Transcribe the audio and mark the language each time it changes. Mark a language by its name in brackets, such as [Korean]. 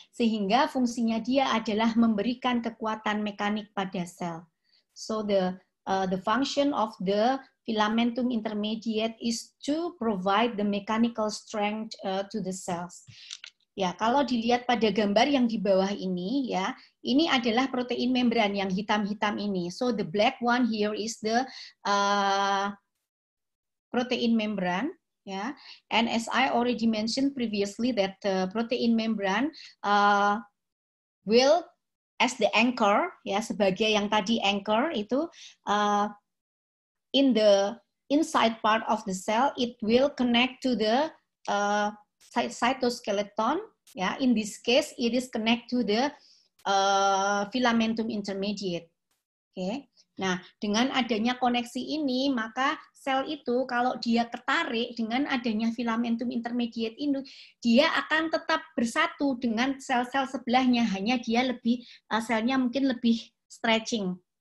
[Indonesian] Sehingga fungsinya dia adalah memberikan kekuatan mekanik pada sel. [English] So the function of the filamentum intermediate is to provide the mechanical strength to the cells. [Indonesian] Ya, kalau dilihat pada gambar yang di bawah ini, ya, ini adalah protein membran yang hitam-hitam ini. [English] So the black one here is the protein membran. Ya, and as I already mentioned previously that the protein membran will as the anchor, ya, sebagai yang tadi anchor itu in the inside part of the cell, it will connect to the cytoskeleton. Ya, in this case, it is connect to the filamentum intermediate. [Indonesian] Oke. Nah, dengan adanya koneksi ini, maka sel itu kalau dia ketarik dengan adanya filamentum intermediate ini, dia akan tetap bersatu dengan sel-sel sebelahnya, hanya dia lebih selnya mungkin lebih stretching.